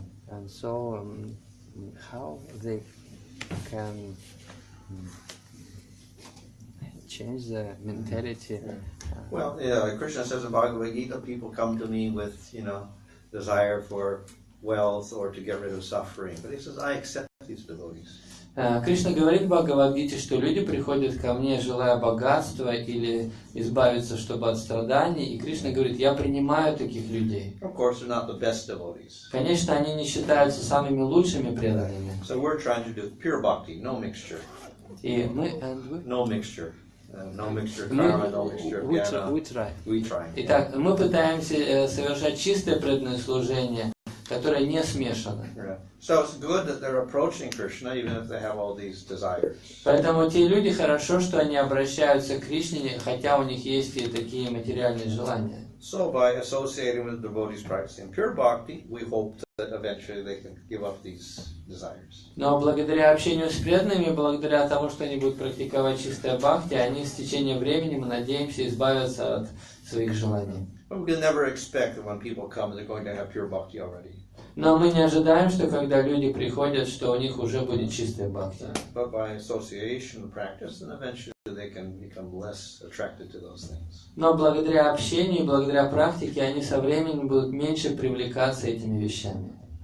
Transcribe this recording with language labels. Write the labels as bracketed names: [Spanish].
[English] And so, how they can change the mentality? Well, Krishna says in Bhagavad Gita, people come to me with, desire for wealth or to get rid of suffering. But he says, I accept these devotees. [Russian] Кришна говорит в Бхагавад-гите, что люди приходят ко мне, желая богатства или избавиться, чтобы от страданий. И Кришна говорит, я принимаю таких людей. [English] Of course, they're not the best devotees. [Russian] Конечно, они не считаются самыми лучшими преданными. [English] So we're trying to do pure bhakti, no mixture. [Russian] И мы, [English] no mixture. No mixture karma, no mixture jnana. We try. [Russian] Итак, мы пытаемся совершать чистое преданное служение, которое не смешано. [English] So it's good that they're approaching Krishna, even if they have all these desires. [Russian] Поэтому те люди хорошо, что они обращаются к Кришне, хотя у них есть и такие материальные желания. [English] So by associating with devotees practicing pure bhakti, we hope that eventually they can give up these desires. [Russian] Но благодаря общению с преданными, благодаря тому, что они будут практиковать чистое бхакти, они с течением времени, мы надеемся, избавятся от своих желаний. [English] But we can never expect that when people come, they're going to have pure bhakti already. [Russian] Но мы не ожидаем, что когда люди приходят, что у них уже будет чистое бхакти. [English] But by association and practice, then eventually they can become less attracted to those things. [Russian] Но благодаря общению и благодаря практике они со временем будут меньше привлекаться этими вещами.